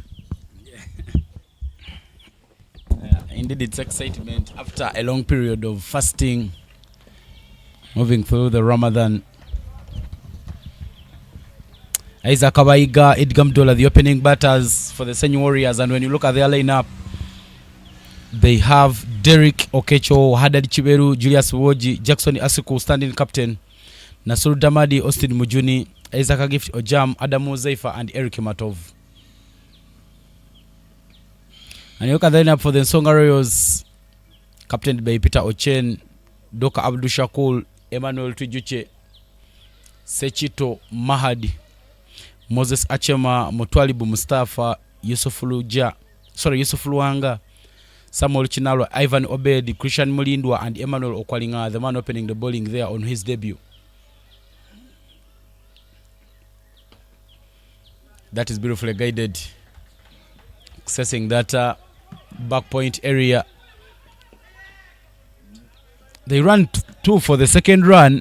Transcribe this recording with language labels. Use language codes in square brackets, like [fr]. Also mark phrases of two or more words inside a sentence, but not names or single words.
[en] Indeed, it's excitement after a long period of fasting, moving through the Ramadan. Isaac Abaiga, Edgar Mdola, the opening batters for the Ssenyi Warriors. And when you look at their lineup, they have Derek Okecho, Hadad Chiberu, Julius Woji, Jackson Asuku, standing captain, Nasur Damadi, Austin Mujuni, Isaac Agift Ojam, Adamu Zaifa, and Eric Matov. And you look at the lineup for the Nsonga Royals, captained by Peter Ochen, Doka Abdul Shakul, Emmanuel Tujuche, Sechito Mahadi, Moses Achema, Mutwalibu Mustafa, Yusuf Luanga, Samuel Chinalo, Ivan Obed, Christian Mulindwa, and Emmanuel Okwalinga, the man opening the bowling there on his debut. That is beautifully guided, accessing that back point area. They ran two for the second run.